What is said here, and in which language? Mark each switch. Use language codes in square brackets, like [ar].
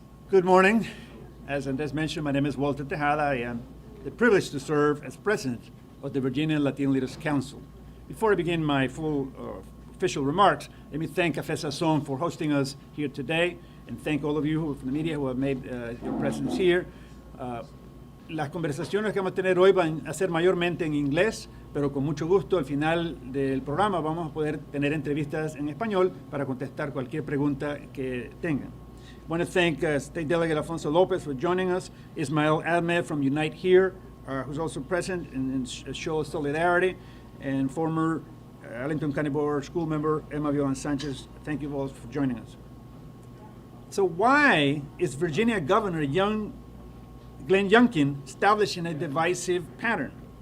[en] Good morning. As Andres mentioned, my name is Walter Tejada. I am the privilege to serve as president of the Virginia Latino Leaders Council. Before I begin my full official remarks, let me thank Café Sazón for hosting us here today, and thank all of you from the media who have made your presence here. [es] Las conversaciones que vamos a tener hoy van a ser mayormente en inglés, pero con mucho gusto al final del programa vamos a poder tener entrevistas en español para contestar cualquier pregunta que tengan. [en] I want to thank State Delegate Alfonso Lopez for joining us, Ismael Ahmed from Unite Here, who's also present in show of solidarity, and former Arlington County Board School member Emma Violan Sanchez. Thank you all for joining us. So why is Virginia Governor Glenn Youngkin establishing a divisive pattern?